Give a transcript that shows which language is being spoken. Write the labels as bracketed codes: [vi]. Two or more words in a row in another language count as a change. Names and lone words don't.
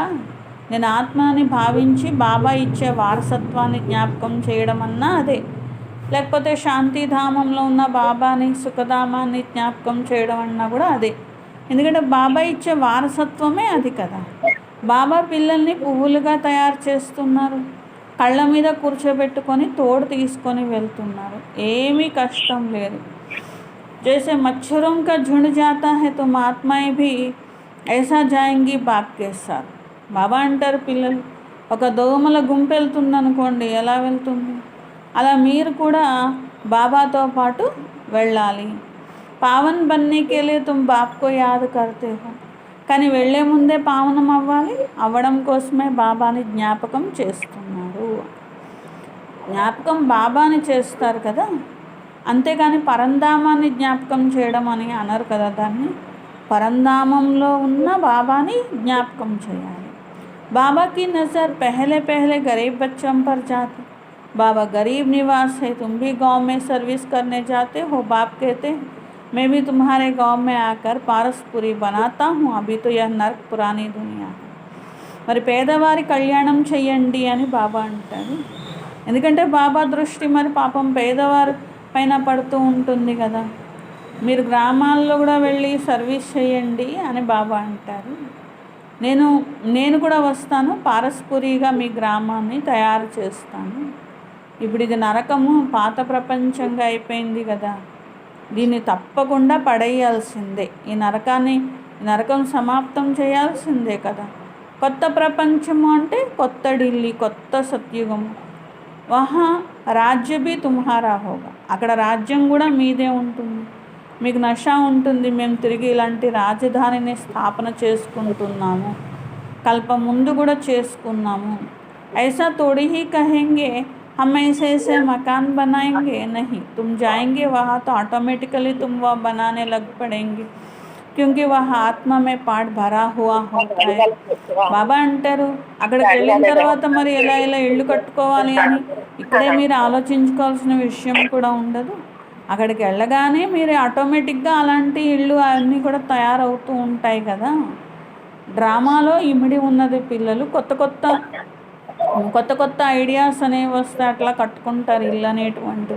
[te] నేను ఆత్మని భావించి బాబా ఇచ్చే వారసత్వాన్ని జ్ఞాపకం చేయడం అన్నా అదే, లేకపోతే శాంతిధామంలో ఉన్న బాబాని, సుఖధామాన్ని జ్ఞాపకం చేయడం అన్నా కూడా అదే. ఎందుకంటే బాబా ఇచ్చే వారసత్వమే అది కదా. బాబా పిల్లల్ని పువ్వులుగా తయారు చేస్తున్నారు, కళ్ళ మీద కూర్చోబెట్టుకొని తోడు తీసుకొని వెళ్తున్నారు, ఏమీ కష్టం లేదు. [hi] जैसे मच्छरों का झुंड जाता है तो आत्माएं भी ऐसा जाएंगी बाप के साथ. [te] బాబా అంటారు పిల్లలు ఒక దోమల గుంపు వెళ్తుంది అనుకోండి, ఎలా వెళ్తుంది, అలా మీరు కూడా బాబాతో పాటు వెళ్ళాలి. [hi] पावन बनने के लिए तुम बाप को याद करते हो. [te] కానీ వెళ్ళే ముందే పావనం అవ్వాలి, అవ్వడం కోసమే బాబాని జ్ఞాపకం చేస్తున్నారు. జ్ఞాపకం బాబాని చేస్తారు కదా, అంతేగాని పరంధామాన్ని జ్ఞాపకం చేయడం అని అనరు కదా. దాన్ని పరంధామంలో ఉన్న బాబాని జ్ఞాపకం చేయాలి. [hi] बाबा की नज़र पहले पहले गरीब बच्चों पर जाती. बाबा गरीब निवास है, तुम भी गांव में सर्विस करने जाते हो. बाप कहते हैं मैं भी तुम्हारे गांव में आकर पारसपुरी बनाता हूँ. अभी तो यह नर्क पुरानी दुनिया है. [te] మరి పేదవారి కళ్యాణం చెయ్యండి అని బాబా అంటారు. ఎందుకంటే బాబా దృష్టి మరి పాపం పేదవారి పైన పడుతూ ఉంటుంది కదా. మీరు గ్రామాల్లో కూడా వెళ్ళి సర్వీస్ చేయండి అని బాబా అంటారు. నేను కూడా వస్తాను, పారస్పురిగా మీ గ్రామాన్ని తయారు చేస్తాను. ఇప్పుడు ఇది నరకము, పాత ప్రపంచంగా అయిపోయింది కదా, దీన్ని తప్పకుండా పడేయాల్సిందే. ఈ నరకం సమాప్తం చేయాల్సిందే కదా. కొత్త ప్రపంచము అంటే కొత్త ఢిల్లీ, కొత్త సత్యుగము. [hi] वहाँ राज्य भी तुम्हारा होगा, [te] అక్కడ రాజ్యం కూడా మీదే ఉంటుంది. మీకు నష ఉంటుంది, మేము తిరిగి ఇలాంటి రాజధానిని స్థాపన చేసుకుంటున్నాము, కల్ప ముందు కూడా చేసుకున్నాము. [hi] ऐसा थोड़ी ही कहेंगे हम ऐसे ऐसे मकान बनाएंगे, नहीं, तुम जाएंगे वहाँ तो ऑटोमेटिकली तुम वह बनाने लग पड़ेंगे, क्योंकि वह आत्मा में पाठ भरा हुआ होता है. [te] బాబా అంటారు అక్కడికి వెళ్ళిన తర్వాత మరి ఎలా ఇల్లు కట్టుకోవాలి అని ఇక్కడే మీరు ఆలోచించుకోవాల్సిన విషయం కూడా ఉండదు. అక్కడికి వెళ్ళగానే మీరు ఆటోమేటిక్గా అలాంటి ఇళ్ళు అన్నీ కూడా తయారవుతూ ఉంటాయి కదా. డ్రామాలో ఇమిడి ఉన్నది పిల్లలు, కొత్త కొత్త కొత్త కొత్త ఐడియాస్ అనేవి వస్తే అట్లా కట్టుకుంటారు ఇల్లు అనేటువంటివి.